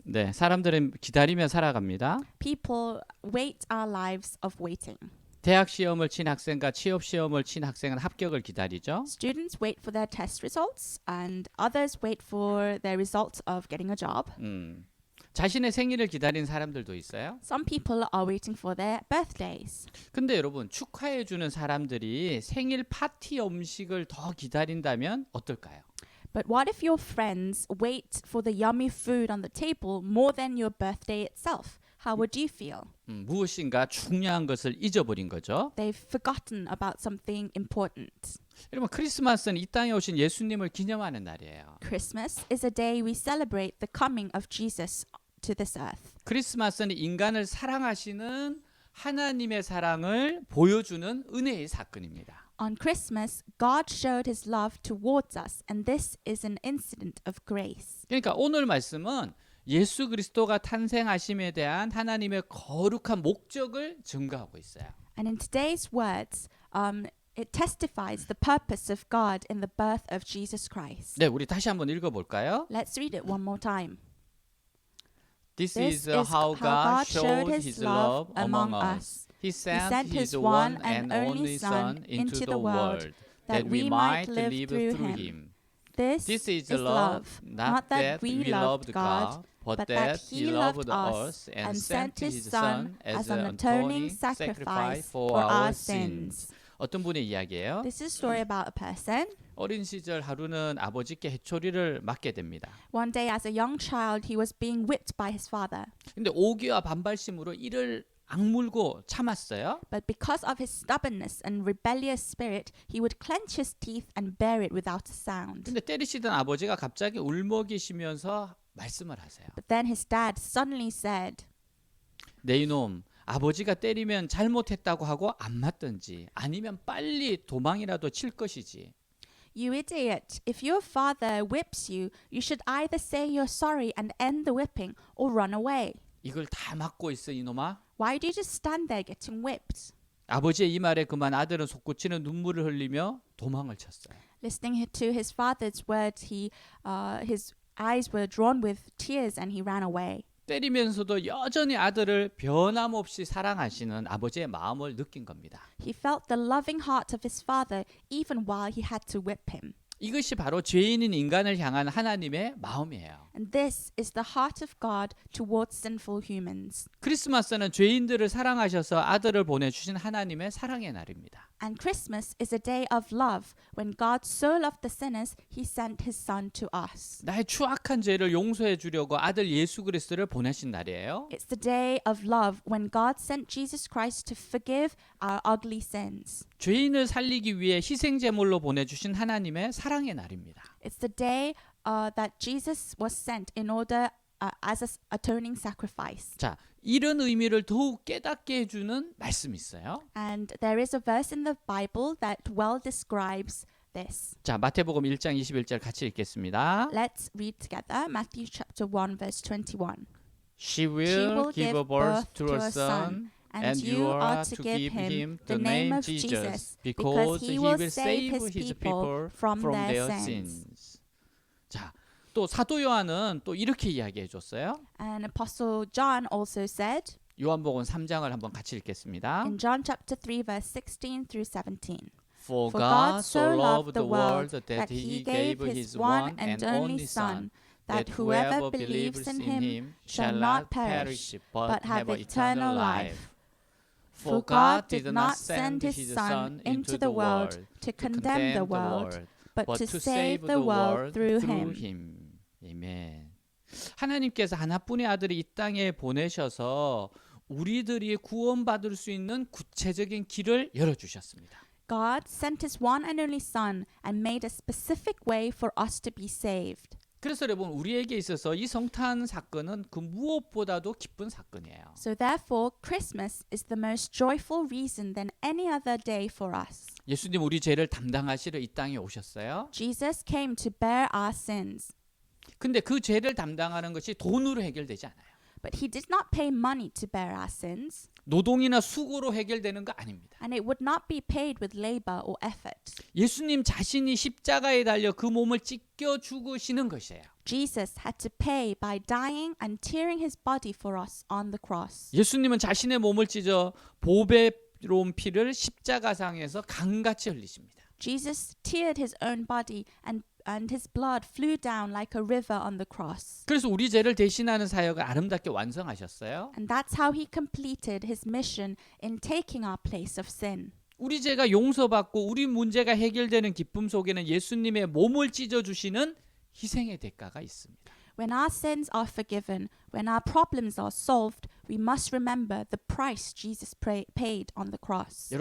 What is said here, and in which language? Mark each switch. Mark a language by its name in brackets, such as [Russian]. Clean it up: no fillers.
[Korean] 네, 사람들은 기다리며 살아갑니다. [English] People wait our lives of waiting. [Korean] 대학 시험을 친 학생과 취업 시험을 친 학생은 합격을 기다리죠. [English] Students wait for their test results and others wait for their results of getting a job. [Korean] 자신의 생일을 기다린 사람들도 있어요. [English] Some people are waiting for their birthdays. [Korean] 근데 여러분 축하해 주는 사람들이 생일 파티 음식을 더 기다린다면 어떨까요? [English] But what if your friends wait for the yummy food on the table more than your birthday itself? How would you feel? [Korean] 무엇인가 중요한 것을 잊어버린 거죠. [English] They've forgotten about something important. [Korean] 여러분 크리스마스는 이 땅에 오신 예수님을 기념하는 날이에요. [English] Christmas is a day we celebrate the coming of Jesus to this earth. [Korean] 크리스마스는 인간을 사랑하시는 하나님의 사랑을 보여주는 은혜의 사건입니다. [English] On Christmas, God showed his love towards us, and this is an incident of grace. [Korean] 그러니까 오늘 말씀은 예수 그리스도가 탄생하심에 대한 하나님의 거룩한 목적을 증거하고 있어요. [English] And in today's words, it testifies the purpose of God in the birth of Jesus Christ. [Korean] 네, 우리 다시 한번 읽어볼까요? [English] Let's read it one more time. This This is is how God showed his His love among us. He sent His one and only Son into the world that we might live through Him. This is love, not that we loved God, but that He loved us and sent His Son as an atoning sacrifice for our sins. [Korean] 어떤 분의 이야기예요? [English] This is a story about a person. [Korean] 어린 시절 하루는 아버지께 해초리를 맞게 됩니다. [English] One day as a young child, he was being whipped by his father. [Korean] 근데 오기와 반발심으로 이를 악물고 참았어요. [English] But because of his stubbornness and rebellious spirit, he would clench his teeth and bear it without a sound. [Korean] 근데 때리시던 아버지가 갑자기 울먹이시면서 말씀을 하세요. [English] But then his dad suddenly said, [Korean] 내 이놈, 아버지가 때리면 잘못했다고 하고 안 맞든지 아니면 빨리 도망이라도 칠 것이지. [English] You idiot, if your father whips you, you should either say you're sorry and end the whipping or run away. [Korean] 이걸 다 맞고 있어 이놈아. [English] Why do you just stand there getting whipped? [Korean] 아버지의 이 말에 그만 아들은 솟구치는 눈물을 흘리며 도망을 쳤어요. [English] Listening to his father's words, his eyes were drawn with tears and he ran away. [Korean] 때리면서도 여전히 아들을 변함없이 사랑하시는 아버지의 마음을 느낀 겁니다. [English] He felt the loving heart of his father even while he had to whip him. [Korean] 이것이 바로 죄인인 인간을 향한 하나님의 마음이에요. [English] And this is the heart of God towards sinful humans. [Korean] 크리스마스는 죄인들을 사랑하셔서 아들을 보내주신 하나님의 사랑의 날입니다. [English] And Christmas is a day of love. When God so loved the sinners, he sent his son to us. [Korean] 나의 추악한 죄를 용서해 주려고 아들 예수 그리스도를 보내신 날이에요. [English] It's the day of love when God sent Jesus Christ to forgive our ugly sins. [Korean] 죄인을 살리기 위해 희생 제물로 보내주신 하나님의 사랑의 날입니다. [English] It's the day that Jesus was sent in order as an atoning sacrifice. [Korean] 자, 이런 의미를 더욱 깨닫게 해주는 말씀이 있어요. [English] And there is a verse in the Bible that well describes this. [Korean] 자, 마태복음 1장 21절 같이 읽겠습니다. [English] Let's read together Matthew chapter 1 verse 21. She will give birth to a son, and you are to give him the name of Jesus, because he will save his people from their sins. [Korean] 자, 또 사도 요한은 또 이렇게 이야기해 줬어요. [English] And Apostle John also said, [Korean] 요한복음 3장을 한번 같이 읽겠습니다. [English] In John chapter 3 verse 16 through 17. For God so loved the world that he gave his one and only Son, that whoever believes in him shall not perish but have eternal life. For God did not send his Son into the world to condemn the world, but to save the world through him. [Korean] 아멘. 하나님께서 하나뿐의 아들을 이 땅에 보내셔서 우리들이 구원받을 수 있는 구체적인 길을 열어주셨습니다. [English] God sent his one and only Son and made a specific way for us to be saved. [Korean] 그래서 여러분 우리에게 있어서 이 성탄 사건은 그 무엇보다도 기쁜 사건이에요. [English] So therefore, Christmas is the most joyful reason than any other day for us. [Korean] 예수님 우리 죄를 담당하시러 이 땅에 오셨어요. [English] Jesus came to bear our sins. [Korean] 근데 그 죄를 담당하는 것이 돈으로 해결되지 않아요. [English] But he did not pay money to bear our sins. [Korean] 노동이나 수고로 해결되는 거 아닙니다. [English] And it would not be paid with labor or effort. [Korean] 예수님 자신이 십자가에 달려 그 몸을 찢겨 죽으시는 것이에요. [English] Jesus had to pay by dying and tearing his body for us on the cross. [Korean] 예수님은 자신의 몸을 찢어 보배로운 피를 십자가상에서 강같이 흘리십니다. [English] Jesus teared his own body and his blood flew down like a river on the cross. [Korean] 그래서 우리 죄를 대신하는 사역을 아름답게 완성하셨어요. [English] And that's how he completed his mission in taking our place of sin. [Korean] 우리 죄가 용서받고 우리 문제가 해결되는 기쁨 속에는 예수님의 몸을 찢어 주시는 희생의 대가가 있습니다. [English] When our sins are forgiven, when our problems are solved, we must remember the price Jesus paid on the cross.